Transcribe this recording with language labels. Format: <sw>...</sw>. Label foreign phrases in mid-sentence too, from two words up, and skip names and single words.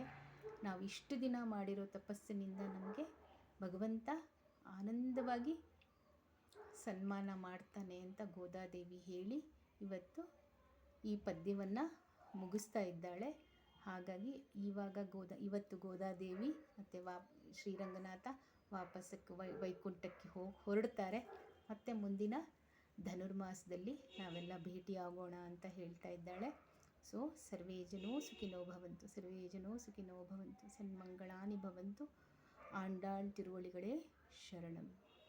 <kn>ನಾವು ಇಷ್ಟು ದಿನ ಮಾಡಿರೋ ತಪಸ್ಸಿನಿಂದ ನಮಗೆ ಭಗವಂತ ಆನಂದವಾಗಿ ಸನ್ಮಾನ ಮಾಡ್ತಾನೆ ಅಂತ ಗೋದಾದೇವಿ ಹೇಳಿ ಇವತ್ತು ಈ ಪದ್ಯವನ್ನು ಮುಗಿಸ್ತಾ ಇದ್ದಾಳೆ. ಹಾಗಾಗಿ ಇವತ್ತು ಗೋದಾದೇವಿ ಮತ್ತು ಶ್ರೀರಂಗನಾಥ ವಾಪಸ್ಸಕ್ಕೆ ವೈಕುಂಠಕ್ಕೆ ಹೊರಡ್ತಾರೆ. ಮತ್ತು ಮುಂದಿನ ಧನುರ್ಮಾಸದಲ್ಲಿ ನಾವೆಲ್ಲ ಭೇಟಿಯಾಗೋಣ ಅಂತ ಹೇಳ್ತಾ ಇದ್ದಾಳೆ.</kn> <sa>ಸೊ ಸರ್ವೇ ಜನೋ ಸುಖಿನೋ ಭವಂತು, ಸರ್ವೇ ಜನೋ ಸುಖಿನೋ ಭವಂತು, ಸನ್ಮಂಗಳಾನಿ ಭವಂತು.</sa> <ta>ஆண்டாள் திருவளிகளே சரணம்.</ta>